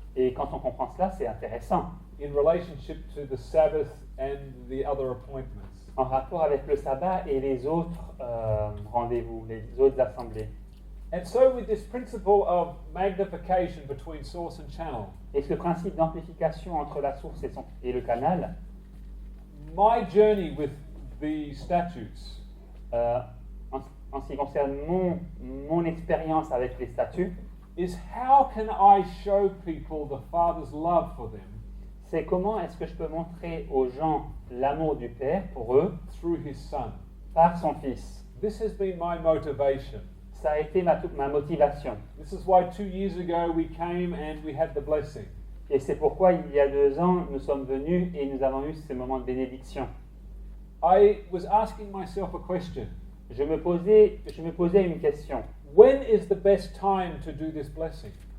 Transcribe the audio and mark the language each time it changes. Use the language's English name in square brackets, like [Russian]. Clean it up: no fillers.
[French] Et quand on comprend cela, c'est intéressant. [English] in relationship to the Sabbath and the other appointments. [French] En rapport avec le sabbat et les autres rendez-vous, les autres assemblées. [English] And so with this principle of magnification between source and channel, [French] Et ce principe d'amplification entre la source et le canal, [English] my journey with the statutes [French] en ce qui concerne mon expérience avec les statuts, [English] is how can I show people the Father's love for them [French] c'est comment est-ce que je peux montrer aux gens l'amour du Père pour eux [English] through His Son. [French] par son Fils. [English] This has been my motivation. [French] Ça a été ma motivation. [English] This is why 2 years ago we came and we had the blessing. [French] Et c'est pourquoi il y a 2 ans, nous sommes venus et nous avons eu ce moment de bénédiction. [English] I was asking myself a question. [French] Je me posais une question. [English] When is the best time to do this blessing?